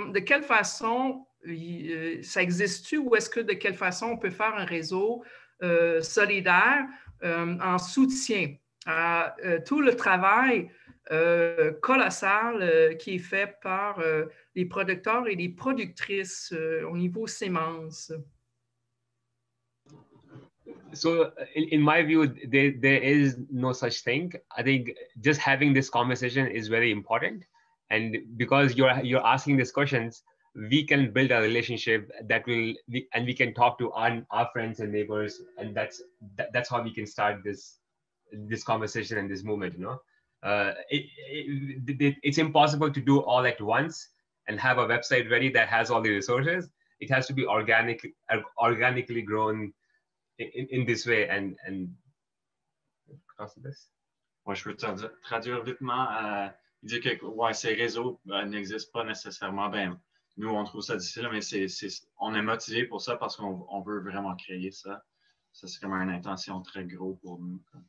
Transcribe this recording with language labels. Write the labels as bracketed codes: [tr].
[fr] De quelle façon ça existe-tu ou est-ce que de quelle façon on peut faire un réseau solidaire en soutien à tout le travail colossal qui est fait par les producteurs et les productrices au niveau sémence? [en] So in my view, there is no such thing. I think just having this conversation is very important. And because you're asking these questions, we can build a relationship that and we can talk to our friends and neighbors. And that's how we can start this conversation and this movement, you know. It's impossible to do all at once and have a website ready that has all the resources. It has to be organically grown in this way. And [fr] Ouais, je peux traduire vitement. Il dit que ouais, ces réseaux n'existent pas nécessairement. Ben, nous, on trouve ça difficile, mais on est motivé pour ça parce qu'on veut vraiment créer ça. Ça, c'est comme une intention très gros pour nous.